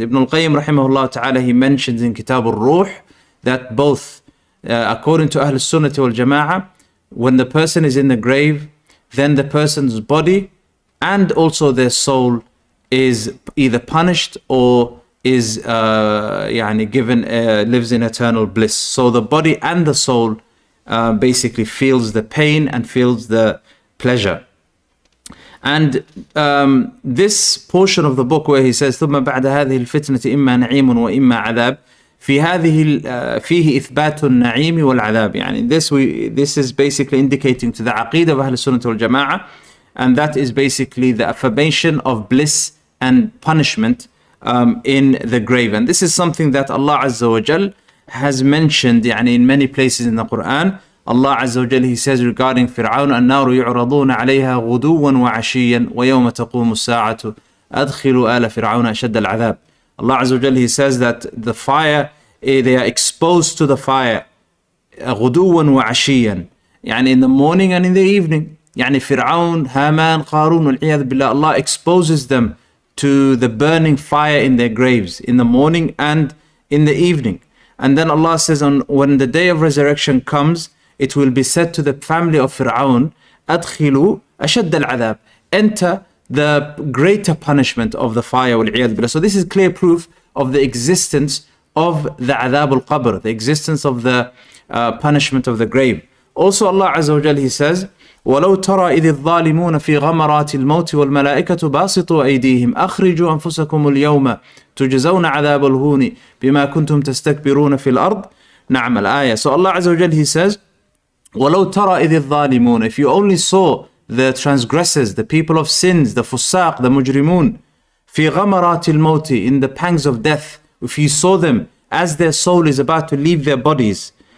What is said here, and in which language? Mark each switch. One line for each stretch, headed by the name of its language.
English: Ibn al-Qayyim rahimahullah ta'ala, he mentions in Kitab al-Ruh that both, according to Ahl Sunnah wal Jama'ah, when the person is in the grave, then the person's body and also their soul is either punished or is given lives in eternal bliss. So the body and the soul basically feels the pain and feels the pleasure. And this portion of the book where he says
Arabic: ثم بعد هذه الفتنة إما نعيم وإما عذاب فيه إثبات النعيم والعذاب.
English: This is basically indicating to the Aqeedah of Ahl Sunnah wal Jama'ah, and that is basically the affirmation of bliss and punishment in the grave. And this is something that Allah Azza wa Jal has mentioned in many places in the Quran.
Arabic: Allah Azza wa Jal,
English: he says regarding
Arabic: Fir'aun, النار يعرضون عليها غدوا وعشيا ويوم تقوم الساعة أدخلوا آل فرعون أشد العذاب.
English: Allah Azza wa Jal, he says that the fire, they are exposed to the fire
Arabic: غدوا وعشيا,
English: in the morning and in the evening. Fir'aun, Haman, Qarun,
Arabic: والعياذ بالله,
English: Allah exposes them to the burning fire in their graves in the morning and in the evening. And then Allah says, when the day of resurrection comes, it will be said to the family of Fir'aun,
Arabic: أدخلوا أشد العذاب,
English: enter the greater punishment of the fire.
Arabic: والعياذ بالله.
English: So this is clear proof of the existence of the adhab al-qabr, the existence of the punishment of the grave.
Arabic: Also Allah Azza wa Jal,
English: he says,
Arabic: ولو ترى إذ الظالمون في غمرات الموت والملائكة باسطوا أيديهم أخرجوا أنفسكم اليوم تجزون عذاب الهون بما كنتم تستكبرون في الأرض. نعم الآية.
English: So Allah Azza wa Jal, he says,
Arabic: ولو ترى إذ الظالمون,
English: if you only saw the transgressors, the people of sins, the fusaq, the mujrimun,
Arabic: في غمرات الموت,
English: in the pangs of death, if you saw them as their soul is about to leave their bodies,